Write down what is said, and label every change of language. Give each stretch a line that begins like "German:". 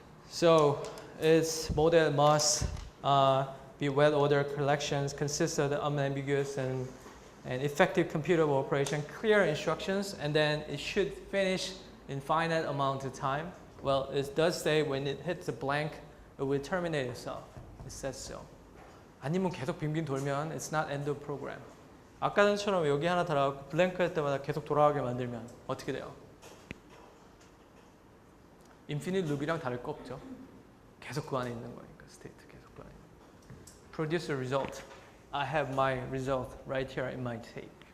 English: So its model must be well-ordered collections, consist of the unambiguous and effective computable operation, clear instructions, and then it should finish in finite amount of time. Well, it does say when it hits a blank, it will terminate itself. It says so.
Korean: 아니면 계속 빙빙 돌면
English: it's not end of program.
Korean: 아까 전처럼 여기 하나 달아갖고 블랭크 할 때마다 계속 돌아가게 만들면 어떻게 돼요? 인피니트 룹이랑 다를 거 없죠. 계속 그 안에 있는 거니까 스테이트 계속 그 안에.
English: Produce a result. I have my result right here in my tape.